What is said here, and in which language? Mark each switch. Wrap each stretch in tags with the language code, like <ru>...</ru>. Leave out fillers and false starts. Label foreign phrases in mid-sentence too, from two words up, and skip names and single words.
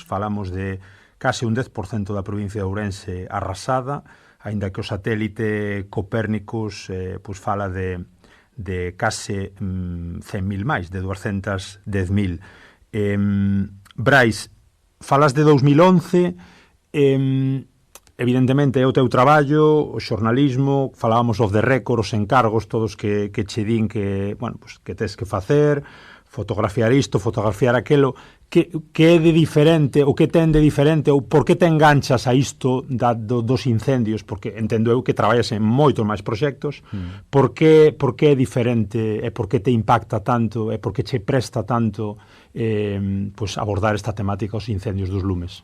<gl>Falamos de case un 10% da provincia de Ourense arrasada, aínda que o satélite Copérnicus pois fala de case 100.000 máis, de 210.000. Brais, falas de 2011, evidentemente é o teu traballo, o xornalismo, falábamos</gl> <en>of the record,</en> <gl>os encargos todos que che din que,</gl> <es>bueno, pues,</es> <gl>que tes que facer, fotografiar isto, fotografiar aquelo. Que é de diferente, ou que ten de diferente, ou por que te enganchas a isto dos incendios? Porque entendo eu que traballas en moitos máis proxectos. Por que é diferente, e por que te impacta tanto, e por que che presta tanto pues abordar esta temática, os incendios dos lumes?</gl>